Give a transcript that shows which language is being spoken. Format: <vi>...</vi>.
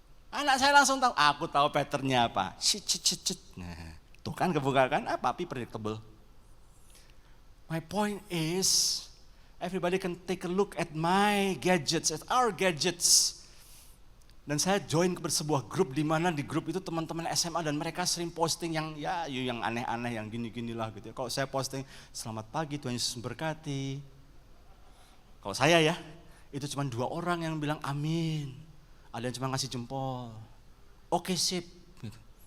<id>Anak saya langsung tahu, aku tahu patternnya apa. Nah, tuh kan kebuka kan, papi predictable.</id> <en>My point is, everybody can take a look at my gadgets, at our gadgets.</en> <id>Dan saya join ke sebuah grup di mana di grup itu teman-teman SMA dan mereka sering posting yang yang aneh-aneh, yang gini-ginilah gitu. Kalau saya posting, selamat pagi Tuhan Yesus memberkati. Kalau saya ya, itu cuma 2 orang yang bilang amin. Ada yang cuma ngasih jempol. Oke sip. Gitu.</id>